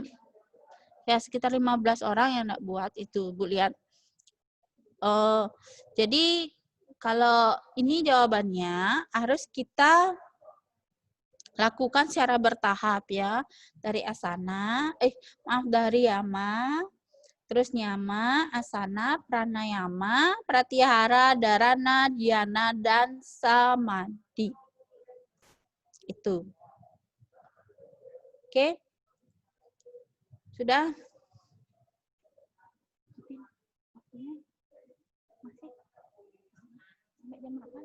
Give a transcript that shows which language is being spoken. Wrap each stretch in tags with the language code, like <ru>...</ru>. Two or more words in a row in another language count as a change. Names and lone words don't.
<id>Ya, sekitar 15 orang yang nggak buat itu, Bu lihat. Jadi kalau ini jawabannya harus kita lakukan secara bertahap ya. Dari asana, dari yama, terus nyama, asana, pranayama, pratyahara, dharana, dhyana, dan samadhi. Itu. Oke? Sudah? Sampai jam berapa?</id>